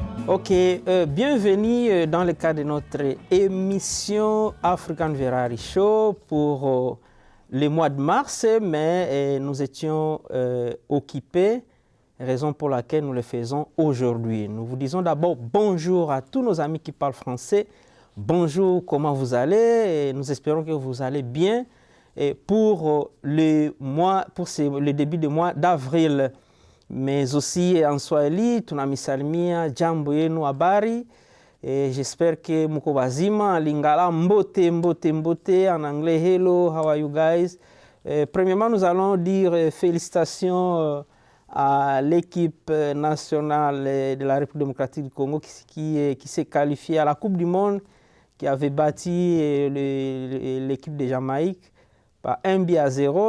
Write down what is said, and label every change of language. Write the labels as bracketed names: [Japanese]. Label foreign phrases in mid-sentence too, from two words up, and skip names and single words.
[French] Ok, bienvenue dans le cadre de notre émission African Ferrari Show pour le mois de mars, mais nous étions occupés, raison pour laquelle nous le faisons aujourd'hui. Nous vous disons d'abord bonjour à tous nos amis qui parlent français. Bonjour, comment vous allez? Et nous espérons que vous allez bien. Et pour le début du mois d'avril, mais aussi en Swahili, [Swahili] tunamisalimia jambo yenu habari. [French] Et j'espère que [Swahili] muko wazima, [Lingala] lingala mbote mbote mbote, [French] en anglais [English] hello, how are you guys? [French] Premièrement, nous allons dire félicitations à l'équipe nationale de la République démocratique du Congo qui s'est qualifiée à la Coupe du Monde, qui avait battu l'équipe de Jamaïque par 1-0.